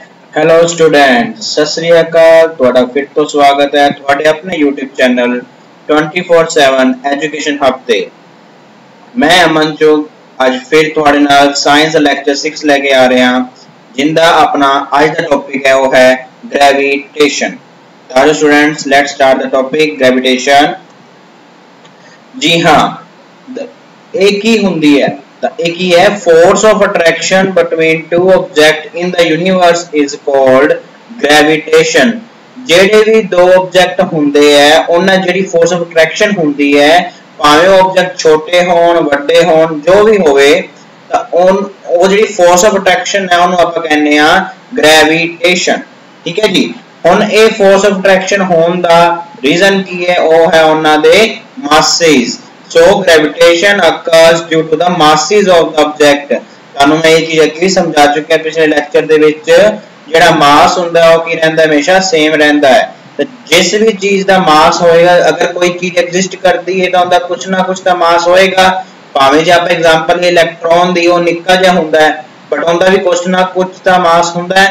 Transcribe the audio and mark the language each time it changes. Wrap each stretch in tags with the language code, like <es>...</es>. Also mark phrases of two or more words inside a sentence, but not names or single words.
<en>Hello student</en> <pa>ਸਤ ਸ੍ਰੀ ਅਕਾਲ ਤੁਹਾਡਾ ਫਿਰ ਤੋਂ ਸਵਾਗਤ ਹੈ ਤੁਹਾਡੇ ਆਪਣੇ YouTube ਚੈਨਲ 24/7 ਐਜੂਕੇਸ਼ਨ ਹੱਬ ਤੇ ਮੈਂ ਅਮਨ ਚੋਗ ਅੱਜ ਫਿਰ ਤੁਹਾਡੇ ਨਾਲ</pa> <en>science lecture</en> <pa>6 ਲੈ ਕੇ ਆ ਰਿਹਾ ਹਾਂ ਜਿੰਦਾ ਆਪਣਾ ਅੱਜ ਦਾ ਟੌਪਿਕ ਹੈ ਉਹ ਹੈ ਗ੍ਰੈਵਿਟੇਸ਼ਨ।</pa> <en>ਤਾਂ students let's start the topic gravitation.</en> <hi>जी हाँ, एक ही</hi> <pa>ਹੁੰਦੀ ਹੈ</pa> <hi>एक ही है</hi> <en>force of attraction between two objects in the universe is called gravitation।</en> <pa>ਜਿਹੜੇ ਵੀ ਦੋ ਆਬਜੈਕਟ ਹੁੰਦੇ ਆ ਉਹਨਾਂ ਜਿਹੜੀ</pa> <en>force of attraction</en> <pa>ਹੁੰਦੀ ਹੈ ਭਾਵੇਂ ਉਹ ਆਬਜੈਕਟ ਛੋਟੇ ਹੋਣ ਵੱਡੇ ਹੋਣ ਜੋ ਵੀ ਹੋਵੇ ਤਾਂ ਉਹ ਜਿਹੜੀ</pa> <en>force of attraction</en> <pa>ਹੈ ਉਹਨੂੰ ਆਪਾਂ ਕਹਿੰਦੇ ਆ gravitation। ਠੀਕ ਹੈ ਜੀ। ਹੁਣ ਇਹ force of attraction ਹੋਣ ਦਾ ਰੀਜ਼ਨ ਕੀ ਹੈ ਉਹ ਹੈ ਉਹਨਾਂ ਦੇ masses।</pa> <en>So gravitation occurs due to the masses of the object।</en> <pa>ਤੁਹਾਨੂੰ ਮੈਂ ਇਹ ਚੀਜ਼ ਅੱਗੇ ਸਮਝਾ ਚੁੱਕਿਆ ਪਿਛਲੇ ਲੈਕਚਰ ਦੇ ਵਿੱਚ ਜਿਹੜਾ ਮਾਸ ਹੁੰਦਾ ਉਹ ਕੀ ਰਹਿੰਦਾ ਹਮੇਸ਼ਾ ਸੇਮ ਰਹਿੰਦਾ ਹੈ। ਤੇ ਜਿਸ ਵੀ ਚੀਜ਼ ਦਾ ਮਾਸ ਹੋਏਗਾ ਅਗਰ ਕੋਈ ਚੀਜ਼ ਐਗਜ਼ਿਸਟ ਕਰਦੀ ਹੈ ਤਾਂ ਉਹਦਾ ਕੁਝ ਨਾ ਕੁਝ ਤਾਂ ਮਾਸ ਹੋਏਗਾ। ਭਾਵੇਂ ਜੇ ਆਪਾਂ</pa> <en>example electron</en> <pa>ਦੀ ਉਹ ਨਿੱਕਾ ਜਿਹਾ ਹੁੰਦਾ ਹੈ ਬਟ ਉਹਦਾ ਵੀ ਕੁਝ ਨਾ ਕੁਝ ਤਾਂ ਮਾਸ ਹੁੰਦਾ ਹੈ।</pa>